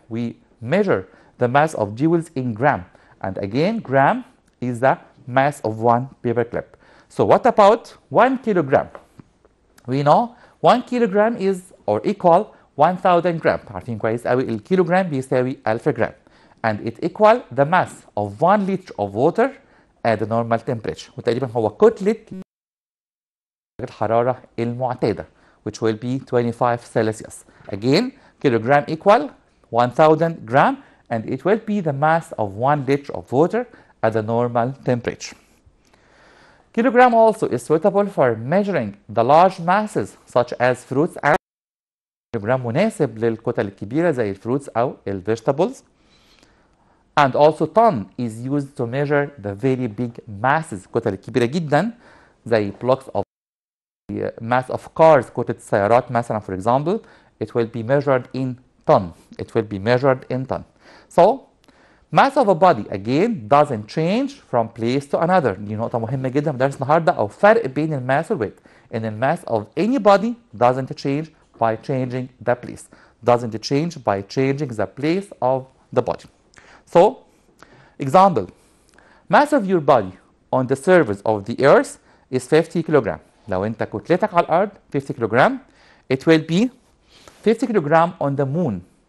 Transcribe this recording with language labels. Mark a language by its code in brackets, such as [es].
[en] We measure the mass of jewels in gram. And again, gram is the mass of one paper clip. So what about 1 kilogram? We know 1 kilogram is or equal 1000 gram. [ar] عارفين كويس قوي الكيلوغرام بيساوي 1000 جرام. [en] And it equal the mass of 1 liter of water at the normal temperature. [ar] وتقريبا هو كتلة الحرارة المعتادة, [en] which will be 25 Celsius. Again, kilogram equal 1000 gram, and it will be the mass of 1 liter of water at the normal temperature. Kilogram also is suitable for measuring the large masses such as fruits and kilogram [ar] مناسب للكتل الكبيرة زي الفروتس أو [en] vegetables. And also ton is used to measure the very big masses, [ar] كتل كبيرة جدا زي [en] blocks of mass of cars, [ar] كتلة السيارات مثلا [en] for example, it will be measured in ton. It will be measured in ton. So mass of a body again doesn't change from place to another. [ar] دي نقطة مهمة جدا في درس النهارده, أو فرق بين الماس والويت. [en] And the mass of any body doesn't change by changing the place. Doesn't change by changing the place of the body. So, example, mass of your body on the surface of the earth is 50 kilogram. [ar] لو أنت كتلتك على الأرض [en] 50 kilogram, it will be 50 kilogram on the moon.